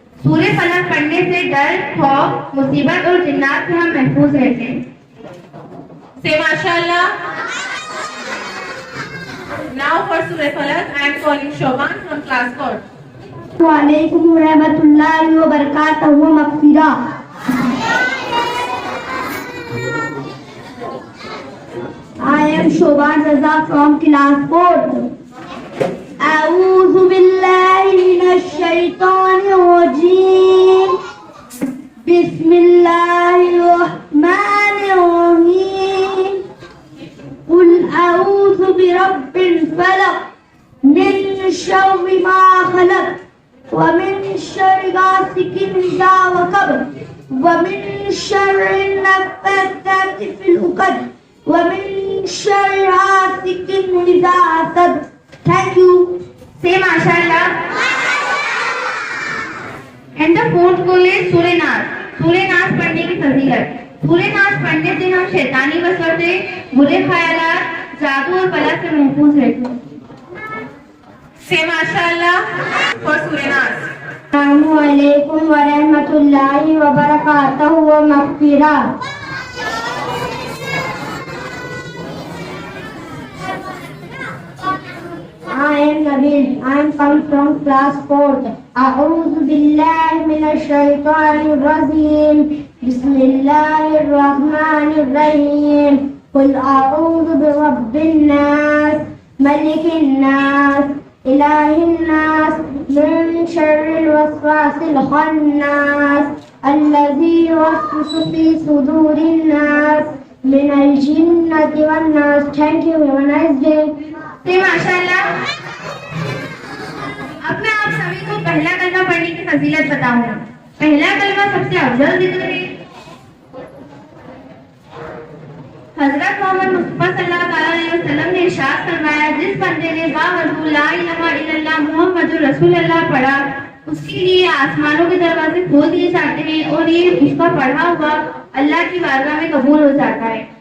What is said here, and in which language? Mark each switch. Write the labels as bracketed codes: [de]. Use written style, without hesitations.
[ur] سورہ فلق پڑھنے سے ڈر، خوف، مصیبت اور جنات سے ہم محفوظ رہتے ہیں. [en] Say MashaAllah. Now for Surah Falaq, I am calling Shoban from class 4. [ar] وعلیکم ورحمۃ اللہ وبرکاتہ مغفرہ. [en] I am Shoban Raza from class 4. [ar] أعوذ بالله من الشيطان الرجيم. بسم الله الرحمن الرحيم. قل أعوذ برب الفلق من شر ما خلق ومن شر غاسق إذا وقب ومن شر النفاثات في العقد ومن شر حاسد إذا حسد. [en] Thank you. Say MashaAllah. And the fourth goal is سورہ ناس. [ur] سورہ ناس پڑھنے کی فضیلت. سورہ ناس پڑھنے سے ہم شیطانی وسوسے، برے خیالات، جادو اور بلا سے محفوظ رہتے ہیں. [en] Say MashaAllah for Surah Nas. [ar] السلام علیکم ورحمۃ اللہ وبرکاتہ مغفرہ. [en] I am Nabil. I am come from class 4. [ar] أعوذ بالله من الشيطان الرجيم. بسم الله الرحمن الرحيم. قل أعوذ برب الناس ملك الناس إله الناس من شر الوسواس الخناس الذي يوسوس في صدور الناس من الجنة والناس. [en] Thank you. Have a nice day. Say MashaAllah. [ur] اب میں آپ سبھی کو پہلا کلمہ پڑھنے کی فضیلت بتاؤں گا. پہلا کلمہ سب سے افضل ذکر ہے. حضرت محمد مصطفیٰ صلی اللہ علیہ وسلم نے ارشاد فرمایا، جس بندے نے باوضو [ar] لا الہ الا اللہ محمد رسول اللہ [ur] پڑھا، اس کے لیے آسمانوں کے دروازے کھول دیے جاتے ہیں اور یہ اس کا پڑھا ہوا اللہ کی بارگاہ میں قبول ہو جاتا ہے.